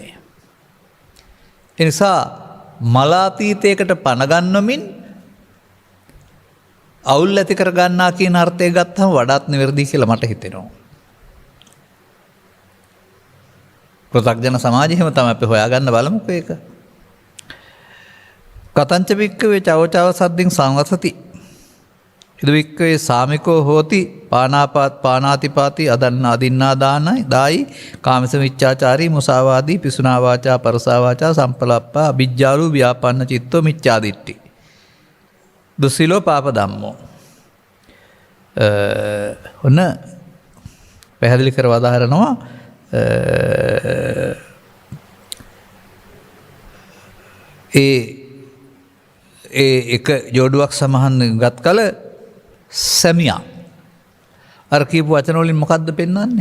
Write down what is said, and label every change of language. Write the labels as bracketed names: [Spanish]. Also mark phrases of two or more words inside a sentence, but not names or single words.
[Sinhala] ඒ නිසා මලාතීතයකට පණ ගන්නමින් අවුල් ඇති කර ගන්නා කියන අර්ථය ගත්තම වඩාත් නිවැරදි කියලා මට හිතෙනවා. පෘථග්ජන සමාජෙම තමයි අපි හොයාගන්න බලමුකෝ ඒක. [Pali] කතංච වික්කවේ චවචව සද්දින් සංවසති. ඉද වික්කවේ සාමිකෝ හෝති පානාතිපාති අදන්නා අදින්නා දානයි දායි කාමස මිච්ඡාචාරී මුසාවාදී පිසුනා වාචා පරසා වාචා සම්පලප්පා අවිජ්ජාලු ව්‍යාපන්න චිත්තෝ මිච්ඡාදිට්ඨි දුස්සීලෝ පාප ධම්මෝ. [Sinhala] ඔන්න පැහැදිලි කර වදාහරනවා ඒ එක ජෝඩුවක් සමහන් ගත් කල සැමියා අර කියපු වචන වලින් මොකද්ද පෙන්වන්නේ?